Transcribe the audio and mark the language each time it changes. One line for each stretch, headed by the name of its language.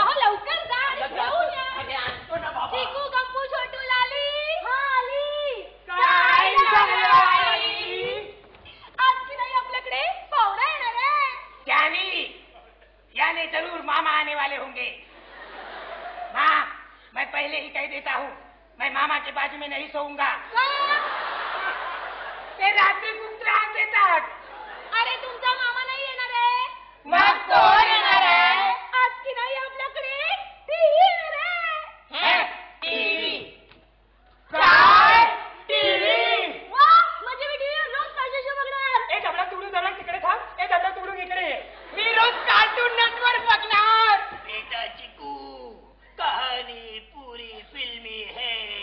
Marathi: अहो लवकर जा आणि अगं, घेऊन या. अगं, आणतो ना बाबा. चिकू गप्पू छोटू लाली. हा आली. काय झालं आई? आज की नाही आपल्याकडे पाहुणा येणार आहे.
Hindi: यानी जरूर मामा आने वाले होंगे. माँ, मैं पहले ही कह देता हूँ, मैं मामा के बाजू में नहीं सोऊंगा.
Marathi: का? ते रात्री खूप त्रास देतात. अरे तुमचा मामा नाही येणार आहे. मग कोण येणार आहे? आज की नाही आपल्याकडे टीव्ही येणार आहे. टीव्ही. काय? टीव्ही. वा, म्हणजे मी टीव्ही रोज ताज्याशी बघणार. ए जबडा तुडू जरा तिकडे थांब. ए जबडा तुडू इकडे ये. मी रोज कार्टून नेटवर्क बघणार.
Hindi: बेटा चिकू, कहानी पूरी फिल्मी है.